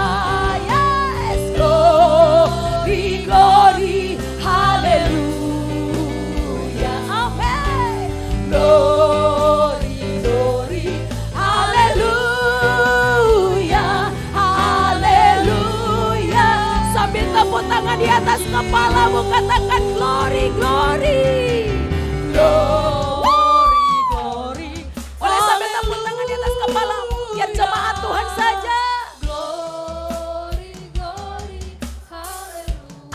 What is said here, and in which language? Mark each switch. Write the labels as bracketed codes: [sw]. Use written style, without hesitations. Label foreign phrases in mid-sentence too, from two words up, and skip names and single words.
[en] Yes, glory, glory, haleluya. Amen. Glory, glory, haleluya. Haleluya. [id] Sambil tepuk tangan di atas kepalamu, katakan [en] glory, glory. Glory, glory. [id] Boleh sambil tepuk tangan di atas kepalamu, biar jemaat Tuhan saja. [en] Glory, glory, haleluya.